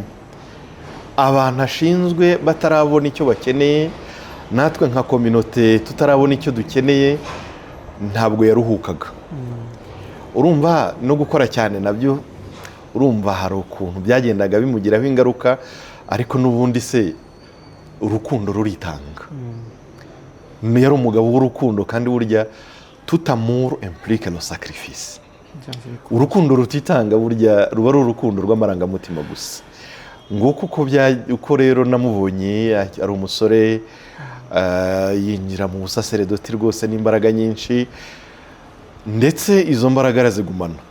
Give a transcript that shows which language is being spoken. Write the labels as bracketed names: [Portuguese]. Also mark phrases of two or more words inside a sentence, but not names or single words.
[Kinyarwanda] Abantu ashinzwe batarabona icyo bakeneye, natwe nka kominote tutarabona icyo dukeneye, ntabwo yaruhukaga. Urumva no gukora cyane nabyo, urumva hari ukuntu byagendaga bimugiraho ingaruka, ariko n'ubundi se urukundo ruritanga. Yari umugabo w'urukundo, kandi burya [French] tout amour implique le sacrifice. [Kinyarwanda] Urukundo rutitanga burya ruba ari urukundo rw'amarangamutima gusa. Nguko uko rero namubonye, ari umusore yinjira mu busaseredoti rwose n'imbaraga nyinshi, ndetse izo mbaraga arazigumana.